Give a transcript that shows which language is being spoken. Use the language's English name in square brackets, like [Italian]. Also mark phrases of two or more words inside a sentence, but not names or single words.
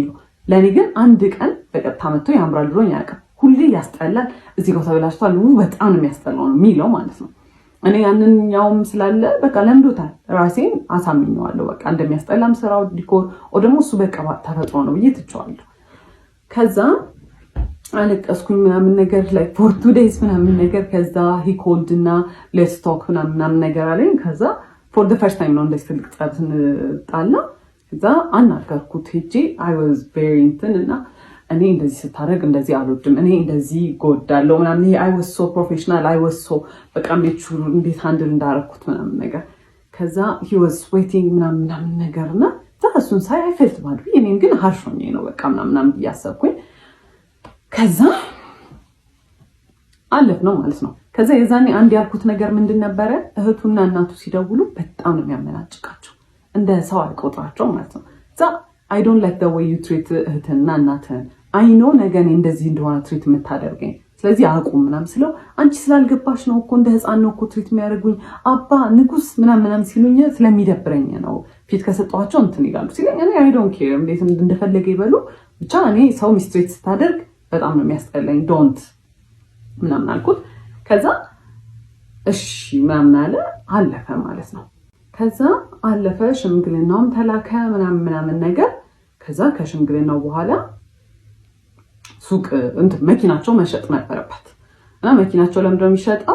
[Amharic] የሚለው ለኔ ግን አንድ ቀን በቀጥታ መጥቶ ያምራል ብሎኝ ያውቃል ሁሌ ያስጠላል እዚህ ጋር ተበላሽቷል በጣም ነው የሚያስጠላው ነው የሚለው ማለት ነው እኔ ያንኛውም ስላለ በቃ ለምዶታል ራሴን አሳምኘዋለሁ በቃ እንደሚያስጠላም ስራው ዲኮር ወደሞ እሱ በቃ ተፈጥሮ ነው ብዬ ትቼዋለሁ ከዛ አለቀስኩኝ ምናምን ነገር [English] like for 2 days [Amharic] ምናምን ነገር ከዛ [English] he called [Amharic] እና [English] let's talk [Amharic] ምናምን ነገር አለኝ ከዛ [English] for the first time [Amharic] ነው እንደዚህ ትልቅ ጸብን ጣላ ከዛ አናገርኩት ሄጄ [English] I was very [Amharic] እና እኔ እንደዚህ ስታረግ እንደዚህ አልወድም እኔ እንደዚህ ጎዳለው ምናምን [English] I was so professional I was so [Amharic] በቃ እንዴት ሃንድል እንዳረኩት ምናምን ነገር ከዛ [English] he was sweating [Amharic] ምናምን ነገርና ታሱን ሳይ [English] I felt bad [Amharic] እኔም ግን harshሆኜ ነው በቃ ምናምን ያሰብኩኝ ከዛ አለፍ ነው ማለት ነው ከዛ የዛኔ አንድ ያልኩት ነገር ምንድን ነበር እህቱና እናቱ ሲደውሉ በጣም ነው የሚያመናጭቃቸው እንደ ሰው አይቆጥራቸው ማለት ነው ዛ [English] I don't like the way you treat [Amharic] እህትና እናትን [English] I know [Amharic] ነገኔ እንደዚህ እንደሆነ ትሪት የምታደርገኝ ስለዚህ አቁም ምናምን ስለው አንቺ ስላልገባሽ ነው እኮ እንደ ህፃን ነው እኮ ትሪት የሚያደርጉኝ አባ ንጉስ ምናምን ሲሉኝ ስለሚደብረኝ ነው ፊት ከሰጣቸው እንትን ይላሉ ሲለኝ እኔ [English] I don't care [Amharic] እንዴት እንደፈለገ ይበሉ ብቻ እኔ ሰው ሚስትሬት ስታደርግ በጣም ነው የሚያስጠላኝ ዶንት ምናምን አልኩት ከዛ እሺ ምናምን አለፈ ማለት ነው። ከዛ አለፈ ሽምግልናውም ተላከ ምናምን ነገር። ከዛ ከሽምግልናው በኋላ ሱቅ መኪናቸው መሸጥ ነበረበት እና መኪናቸው ለምንድነው የሚሸጠው?